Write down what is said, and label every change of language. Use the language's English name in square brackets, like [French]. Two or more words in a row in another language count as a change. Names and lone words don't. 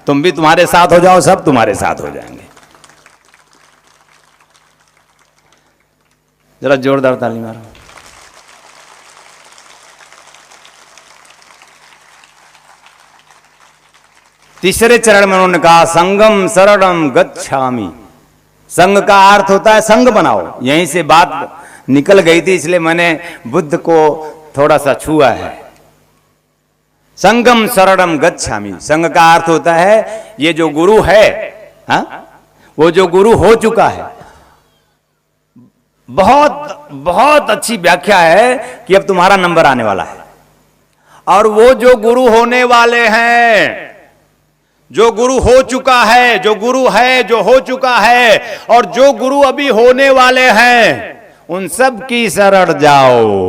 [Hindi] तुम भी तुम्हारे साथ हो जाओ, सब तुम्हारे साथ हो जाएंगे। जरा जोरदार ताली मारो। तीसरे चरण में उन्होंने कहा [Pali] संगम शरणम गच्छामि। [Hindi] संग का अर्थ होता है संग बनाओ। यहीं से बात निकल गई थी, इसलिए मैंने बुद्ध को थोड़ा सा छुआ है। [Pali] संगम शरणम गच्छामि, [Hindi] संग का अर्थ होता है ये जो गुरु है, हा? वो जो गुरु हो चुका है। बहुत बहुत अच्छी व्याख्या है कि अब तुम्हारा नंबर आने वाला है। और वो जो गुरु होने वाले हैं, जो गुरु हो चुका है, जो गुरु है जो हो चुका है, और जो गुरु अभी होने वाले हैं, उन सब की शरण जाओ।